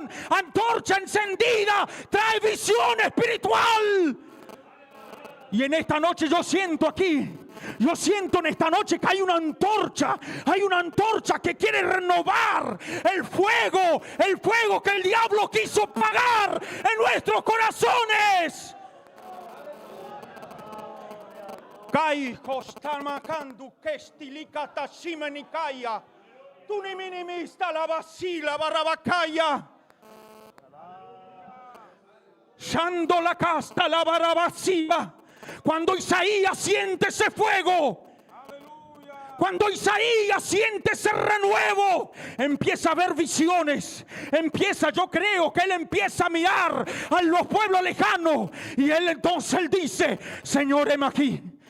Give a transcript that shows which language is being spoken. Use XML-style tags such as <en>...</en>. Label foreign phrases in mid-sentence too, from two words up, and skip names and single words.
<es>Antorcha encendida trae visión espiritual. Y en esta noche yo siento en esta noche que hay una antorcha que quiere renovar el fuego que el diablo quiso apagar en nuestros corazones. Kai kostamakandu kestilikata shimenikaya. Tuniminimista la basila barabakaya. Shando la casta la barabasiva. Cuando Isaías siente ese fuego, cuando Isaías siente ese renuevo, empieza a ver visiones. Yo creo que él empieza a mirar a los pueblos lejanos. Y él dice, Señor, heme aquí.</es>